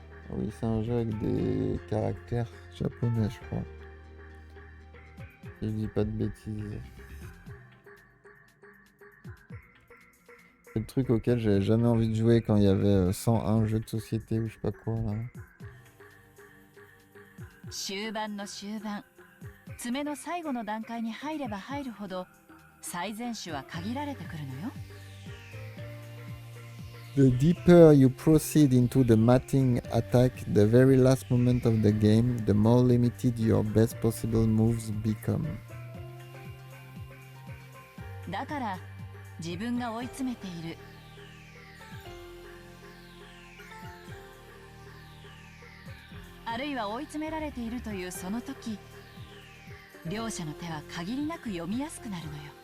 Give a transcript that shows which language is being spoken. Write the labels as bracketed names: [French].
[French] Oui, c'est un jeu avec des caractères japonais, je crois. Si je dis pas de bêtises. C'est le truc auquel j'avais jamais envie de jouer quand il y avait 101 jeux de société ou je sais pas quoi, là. [Japanese] 終盤の終盤、詰めの最後の段階に入れば入るほど最善手は限られてくるのよ。 [English] The deeper you proceed into the matting attack, the very last moment of the game, the more limited your best possible moves become. [Japanese] だから自分が追い詰めている。あるいは追い詰められているというその時、両者の手は限りなく読みやすくなるのよ。